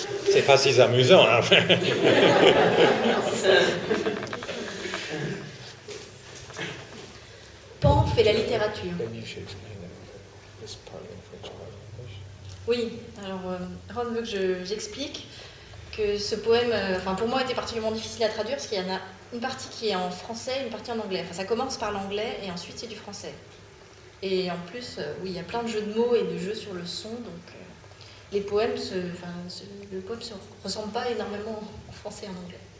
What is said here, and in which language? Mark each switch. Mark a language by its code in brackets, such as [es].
[fr] C'est pas si amusant, hein? Pan fait la littérature. [en] Maybe you should explain this part in French, part in English. [fr] Oui, alors Ron veut que j'explique que ce poème, pour moi, était particulièrement difficile à traduire parce qu'il y en a une partie qui est en français, une partie en anglais. Enfin, ça commence par l'anglais et ensuite c'est du français. Et en plus, oui, il y a plein de jeux de mots et de jeux sur le son, donc les poèmes, le poème ne se ressemble pas énormément en français et en anglais.